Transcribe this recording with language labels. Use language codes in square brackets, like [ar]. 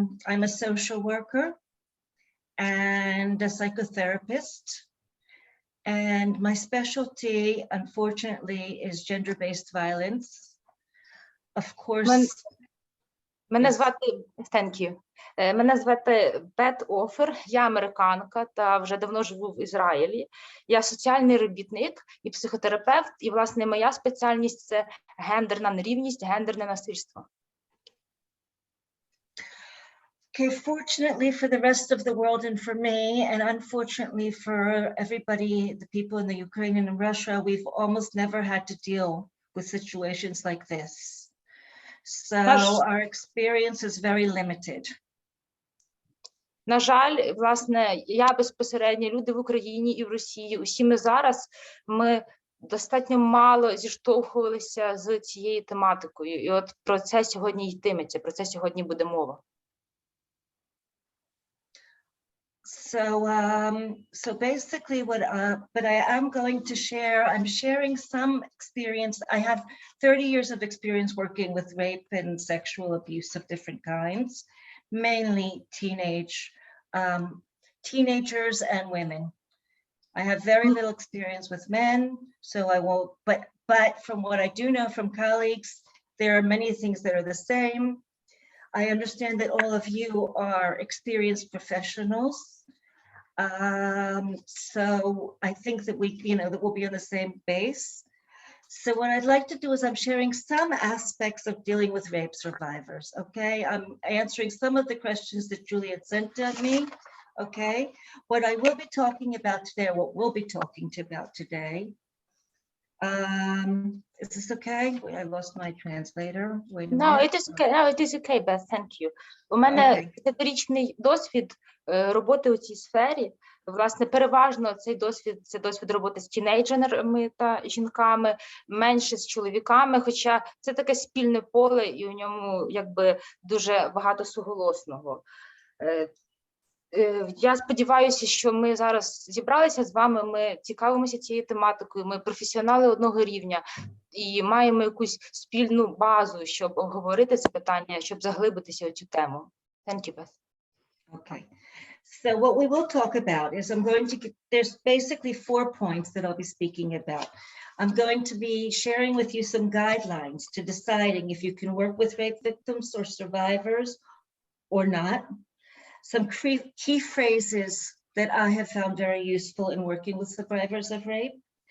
[en] I'm a social worker and a psychotherapist. And my specialty, unfortunately, is gender-based violence. Of course. [uk] Мене звати, [en] thank you. [uk] Мене звати Beth Offer, я американка та вже давно живу в Ізраїлі. Я соціальний робітник і психотерапевт, і, власне, моя спеціальність – це гендерна нерівність, гендерне насильство. [en] Okay, fortunately for the rest of the world and for me, and unfortunately for everybody, the people in the Ukraine and in Russia, we've almost never had to deal with situations like this. So our experience is very limited. [uk] На жаль, власне, я безпосередньо, люди в Україні і в Росії, усі ми зараз, ми достатньо мало зіштовхувалися з цією тематикою. І от про це сьогодні йтиметься, про це сьогодні буде мова. [en] So basically but I am going to share, I'm sharing some experience. I have 30 years of experience working with rape and sexual abuse of different kinds, mainly teenagers and women. I have very little experience with men, so I won't, but from what I do know from colleagues, there are many things that are the same. I understand that all of you are experienced professionals. So I think that that we'll be on the same base. So what I'd like to do is I'm sharing some aspects of dealing with rape survivors, okay? I'm answering some of the questions that Juliet sent to me, okay? What I will be talking about today, or what we'll be talking about today, is this okay? I lost my translator. Wait a minute. No, it is okay, Beth, thank you. [uk] У мене 10-річний досвід роботи у цій сфері. Власне, переважно цей досвід – це досвід роботи з тінейджерами та жінками, менше з чоловіками, хоча це таке спільне поле і у ньому якби дуже багато суголосного. Я сподіваюся, що ми зараз зібралися з вами, ми цікавимося цією тематикою, ми професіонали одного рівня і маємо якусь спільну базу, щоб обговорити це питання, щоб заглибитися у цю тему. [en] Thank you, Beth. Okay. So what we will talk about is there's basically 4 points that I'll be speaking about. I'm going to be sharing with you some guidelines to deciding if you can work with rape victims or survivors or not. Some key phrases that I have found very useful in working with survivors of rape.